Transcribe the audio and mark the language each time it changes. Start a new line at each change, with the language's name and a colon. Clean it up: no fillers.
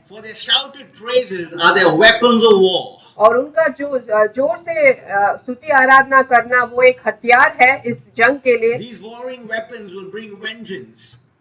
English: For their shouted praises are their weapons of war.
Hindi: और उनका जो जोर से स्तुति आराधना करना वो एक हथियार है इस जंग के लिए।
English: These warring weapons will bring vengeance.